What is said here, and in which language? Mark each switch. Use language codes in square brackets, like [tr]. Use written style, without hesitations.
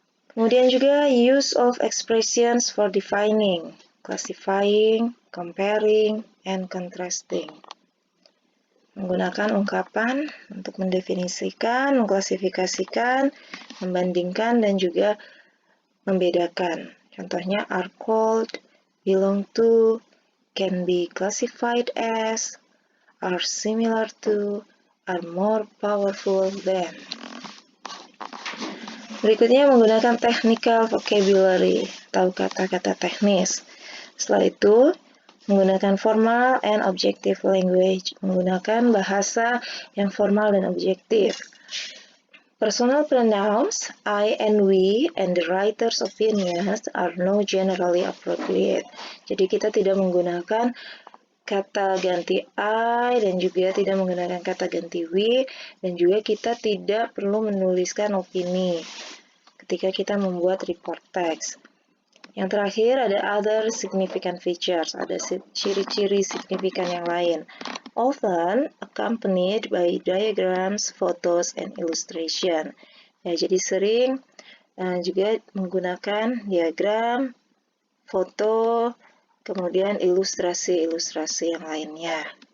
[id] Kemudian juga [en] use of expressions for defining, classifying, comparing, and contrasting. [id] Menggunakan ungkapan untuk mendefinisikan, mengklasifikasikan, membandingkan, dan juga membedakan. Contohnya [en] are called, belong to, can be classified as, are similar to, are more powerful than. [id] Berikutnya menggunakan [en] technical vocabulary [id] atau kata-kata teknis. Setelah itu, menggunakan [en] formal and objective language, [id] menggunakan bahasa yang formal dan objektif. [en] Personal pronouns, I and we, and the writer's opinions are not generally appropriate. [id] Jadi kita tidak menggunakan kata ganti I dan juga tidak menggunakan kata ganti we, dan juga kita tidak perlu menuliskan opini ketika kita membuat report text. Yang terakhir ada [en] other significant features, [id] ada ciri-ciri signifikan yang lain. [en] Often accompanied by diagrams, photos, and illustration. [id] Ya, jadi sering juga menggunakan diagram, foto, kemudian ilustrasi-ilustrasi yang lainnya.